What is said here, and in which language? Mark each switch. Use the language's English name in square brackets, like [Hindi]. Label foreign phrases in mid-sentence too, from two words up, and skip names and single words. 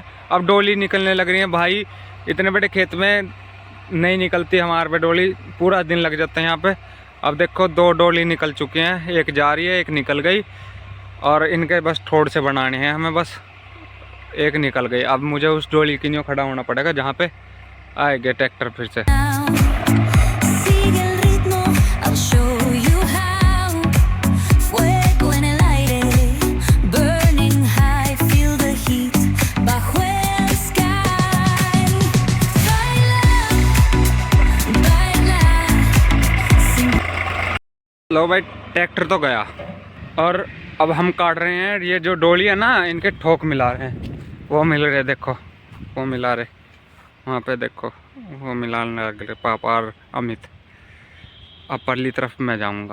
[Hindi] अब डोली निकलने लग रही है भाई, इतने बड़े खेत में नहीं निकलती हमारे पे डोली, पूरा दिन लग जाता है यहाँ पे। अब देखो 2 डोली निकल चुके हैं, एक जा रही है, एक निकल गई, और इनके बस ठोड़ से बनाने हैं हमें, बस एक निकल गई। अब मुझे उस डोली की नींव खड़ा होना पड़ेगा जहाँ पे आएगा ट्रैक्टर फिर से। [Spanish] Sigue el ritmo, [English] I'll show you how. [Spanish] Fuego en el aire, [English] burning high, feel the heat [Spanish] bajo el [English] sky. [Spanish] Baila, baila. [Hindi] लो भाई, ट्रैक्टर तो गया, और अब हम काट रहे हैं ये जो डोली है ना, इनके ठोक मिला रहे हैं। वो मिल रहे, देखो वो मिला रहे, वहाँ पे देखो वो मिलाने लग रहे पापा और अमित। अब परली तरफ मैं जाऊँगा।